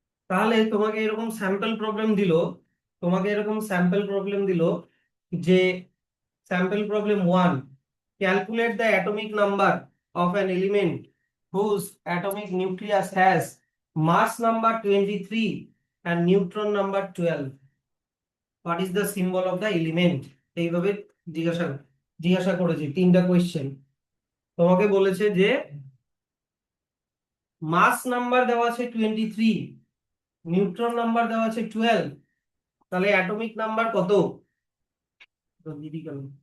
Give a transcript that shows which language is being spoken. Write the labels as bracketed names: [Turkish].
[Bangla] তাহলে তোমাকে এরকম স্যাম্পল প্রবলেম দিল, তোমাকে এরকম স্যাম্পল প্রবলেম দিল যে sample problem 1, [English] Calculate the atomic number of an element whose atomic nucleus has mass number 23 and neutron number 12. What is the symbol of the element? [Bangla] এইভাবে জিজ্ঞাসা জিজ্ঞাসা করেছি, তিনটা কোয়েশ্চেন। তোমাকে বলেছে যে মাস নাম্বার দেওয়া আছে 23, নিউট্রন নাম্বার দেওয়া আছে 12, তাহলে অ্যাটমিক নাম্বার কত? তো দিদি কেন?